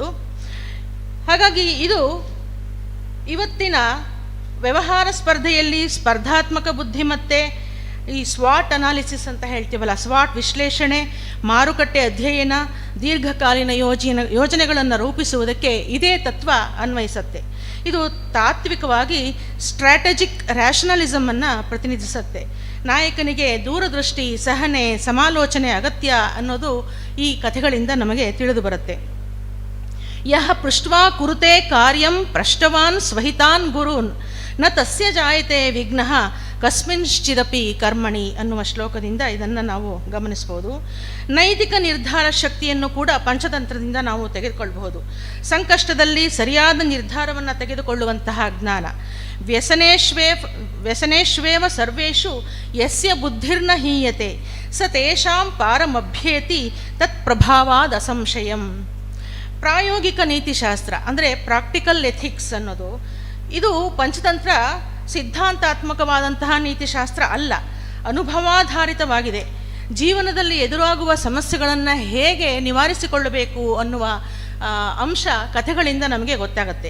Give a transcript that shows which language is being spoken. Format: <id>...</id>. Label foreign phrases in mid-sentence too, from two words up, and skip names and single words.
<kn>ಹಾಗಾಗಿ ಇದು ಇವತ್ತಿನ ವ್ಯವಹಾರ ಸ್ಪರ್ಧೆಯಲ್ಲಿ ಸ್ಪರ್ಧಾತ್ಮಕ ಬುದ್ಧಿಮತ್ತೆ, ಈ</kn> <en>SWOT analysis</en> <kn>ಅಂತ ಹೇಳ್ತೀವಲ್ಲ, ಸ್ವಾಟ್ ವಿಶ್ಲೇಷಣೆ, ಮಾರುಕಟ್ಟೆ ಅಧ್ಯಯನ, ದೀರ್ಘಕಾಲೀನ ಯೋಜನೆಗಳನ್ನು ರೂಪಿಸುವುದಕ್ಕೆ ಇದೇ ತತ್ವ ಅನ್ವಯಿಸುತ್ತೆ. ಇದು ತಾತ್ವಿಕವಾಗಿ</kn> <en>strategic rationalism</en> <kn>ಪ್ರತಿನಿಧಿಸುತ್ತೆ. ನಾಯಕನಿಗೆ ದೂರದೃಷ್ಟಿ, ಸಹನೆ, ಸಮಾಲೋಚನೆ ಅಗತ್ಯ ಅನ್ನೋದು ಈ ಕಥೆಗಳಿಂದ ನಮಗೆ ತಿಳಿದು ಬರುತ್ತೆ.</kn> <sa>ಯಹ ಪೃಷ್ಟ್ವಾ ಕುರುತೆ ಕಾರ್ಯಂ ಪೃಷ್ಟವಾನ್ ಸ್ವಹಿತಾನ್ ಗುರೂನ್ ನ ತಸ್ಯ ಜಾಯತೆ ವಿಘ್ನಃ ಕಸ್ಮಿಂಶ್ಚಿದಪಿ ಕರ್ಮಣಿ</sa> <kn>ಅನ್ನುವ ಶ್ಲೋಕದಿಂದ ಇದನ್ನು ನಾವು ಗಮನಿಸ್ಬೋದು. ನೈತಿಕ ನಿರ್ಧಾರ ಶಕ್ತಿಯನ್ನು ಕೂಡ ಪಂಚತಂತ್ರದಿಂದ ನಾವು ತೆಗೆದುಕೊಳ್ಳಬಹುದು. ಸಂಕಷ್ಟದಲ್ಲಿ ಸರಿಯಾದ ನಿರ್ಧಾರವನ್ನು ತೆಗೆದುಕೊಳ್ಳುವಂತಹ ಜ್ಞಾನ.</kn> <sa>ವ್ಯಸನೇಶ್ವೇವ ಸರ್ವೇಷು ಯಸ್ಯ ಬುದ್ಧಿರ್ನ ಹೀಯತೆ ಸ ತೇಷಾಂ ಪಾರಮಭ್ಯೇತಿ ತತ್ ಪ್ರಭಾವಾದ್ ಅಸಂಶಯಂ.</sa> <kn>ಪ್ರಾಯೋಗಿಕ ನೀತಿಶಾಸ್ತ್ರ ಅಂದರೆ</kn> <en>practical ethics</en> <kn>ಅನ್ನೋದು, ಇದು ಪಂಚತಂತ್ರ ಸಿದ್ಧಾಂತಾತ್ಮಕವಾದಂತಹ ನೀತಿಶಾಸ್ತ್ರ ಅಲ್ಲ, ಅನುಭವಾಧಾರಿತವಾಗಿದೆ. ಜೀವನದಲ್ಲಿ ಎದುರಾಗುವ ಸಮಸ್ಯೆಗಳನ್ನು ಹೇಗೆ ನಿವಾರಿಸಿಕೊಳ್ಳಬೇಕು ಅನ್ನುವ ಅಂಶ ಕಥೆಗಳಿಂದ ನಮಗೆ ಗೊತ್ತಾಗುತ್ತೆ.</kn>